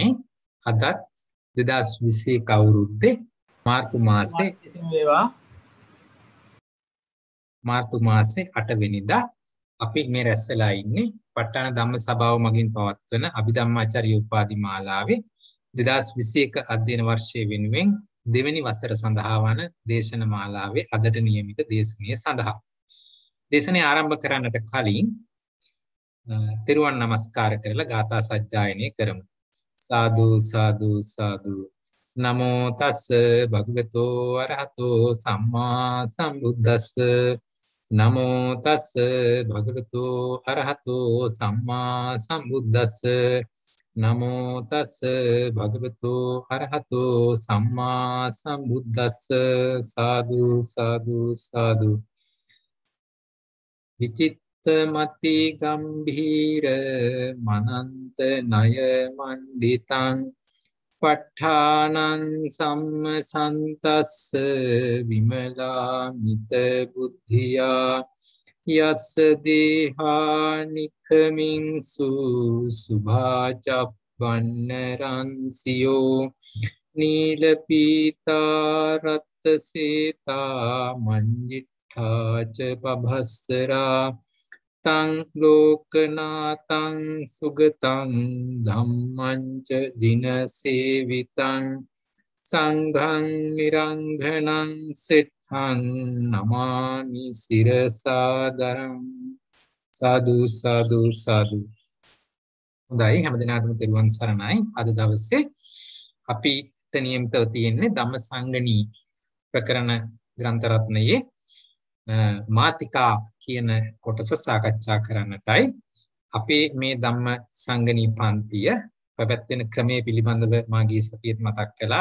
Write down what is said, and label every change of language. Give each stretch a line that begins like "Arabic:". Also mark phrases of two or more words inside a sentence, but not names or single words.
Sinhala: අදත් 2021 අවුරුද්දේ මාර්තු මාසේ 8 වෙනිදා අපි මේ රැස් වෙලා ඉන්නේ ප ဋ ාණ ධම්ම සභාව මගින් පවත්වන අභිධම්මාචාර්ය උපාධි මාලාවේ 2021 අධ්‍යයන වර්ෂයේ වෙනුවෙන් දෙවෙනි වසර සඳහා වන දේශන මාලාවේ අදට නියමිත දේශනය සඳහා. දේශනය ආරම්භ කරන්නට කලින් තෙරුවන් නමස්කාර කරලා ගාථා සජ්ජායනය කරමු.
Pali: සාදු සාදු සාදු නමෝ තස් භගවතෝ අරහතෝ සම්මා සම්බුද්දස්ස නමෝ තස් භගවතෝ අරහතෝ සම්මා සම්බුද්දස්ස නමෝ තස් භගවතෝ අරහතෝ සම්මා සම්බුද්දස්ස සාදු සාදු සාදු විචිත්තමති ගම්භීර මනන්ත ණය මණ්ඩිතං ප ဋ ාණං සම්මසන්තස්ස විමලාමිත බුද්ධියා යස්ස දේහානිකමින්සු සුභාචප්පන්නරන්සියෝ නීලපීතා රත්තසේතා මංජිට්ඨාච පභස්සරා තං ලෝකනාතං සුගතං ධම්මං ච දිනසේවිතං සංඝං නිරංඝනං සෙට්ඨං නමාමි සිරසාදරං සාදු සාදු සාදු.
Sinhala: හොඳයි, හැමදිනාටම තෙරුවන් සරණයි. අද දවසේ අපිට නියමිතව තියෙන්නේ ධම්මසංගණී ප්‍රකරණ ග්‍රන්ථ රත්නයේ මාතිකා කියන කොටස සාකච්ඡා කරන්නටයි. අපේ මේ ධම්මසංගණී පන්තිය පැවැත්වෙන ක්‍රමයේ පිළිබඳව මාගේ සතියේත් මතක් කළා.